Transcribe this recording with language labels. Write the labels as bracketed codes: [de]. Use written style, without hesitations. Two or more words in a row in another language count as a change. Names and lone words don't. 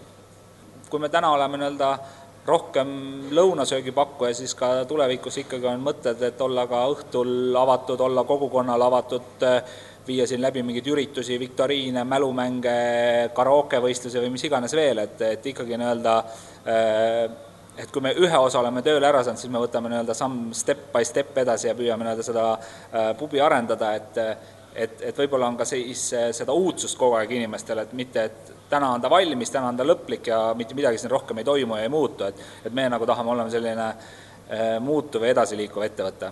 [et] Kui me täna oleme rohkem lõunasöögipakkuja, siis ka tulevikus ikkagi on mõtted, et olla ka õhtul avatud, olla kogukonnal avatud, viia siin läbi mingeid üritusi, viktoriine, mälumänge, karaokevõistlusi või mis iganes veel, et ikkagi et kui me ühe osa oleme tööle ära saanud, siis me võtame samm [en] step by step [et] edasi ja püüame seda pubi arendada, et võib-olla on ka siis seda uudsust kogu aeg inimestele, et mitte, et täna on ta valmis, täna on ta lõplik ja mitte midagi siin rohkem ei toimu ja ei muutu, et me nagu tahame olema selline muutuv ja edasiliikuv ettevõte.